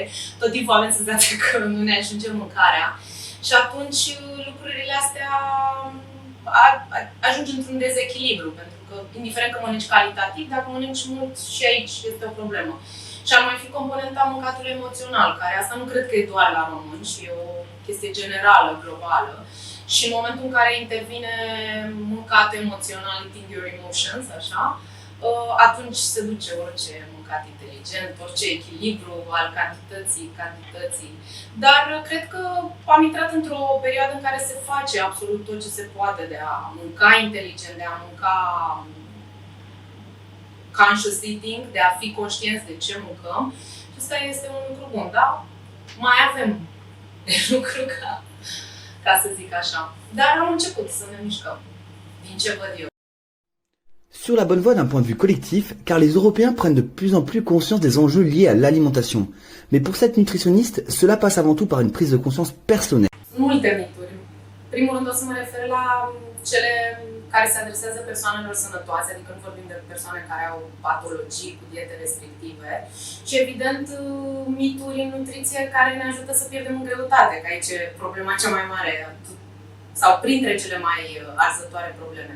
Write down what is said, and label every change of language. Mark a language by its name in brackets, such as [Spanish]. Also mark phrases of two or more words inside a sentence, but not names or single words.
[Romanian] Tot timpul avem senzația că nu ne ajunge mâncarea și atunci lucrurile astea ajung într-un dezechilibru, pentru că indiferent că mănânci calitativ, dacă mănânci mult și aici este o problemă. Și ar mai fi componenta mâncatului emoțional, care asta nu cred că e doar la români, și e o chestie generală, globală. Și în momentul în care intervine mâncatul emoțional, [English] eating your emotions, [Romanian] așa, atunci se duce orice mâncat inteligent, orice echilibru al cantității. Dar cred că am intrat într-o perioadă în care se face absolut tot ce se poate de a mânca inteligent, de a mânca [English] conscious eating, [Romanian] de a fi conștienți de ce mâncăm. Și asta este un lucru bun, dar mai avem de lucru ca să zic așa. Dar am început să ne mișcăm, din ce văd eu. [French] Sur la bonne voie d'un point de vue collectif, car les Européens prennent de plus en plus conscience des enjeux liés à l'alimentation. Mais pour cette nutritionniste, cela passe avant tout par une prise de conscience personnelle. [Romanian] Multe mituri. Primul rând o să mă refer la cele care se adresează persoanelor sănătoase, adică nu vorbim de persoane care au patologii cu diete restrictive și evident mituri în nutriție care ne ajută să pierdem în greutate, că aici e problema cea mai mare sau printre cele mai arzătoare probleme.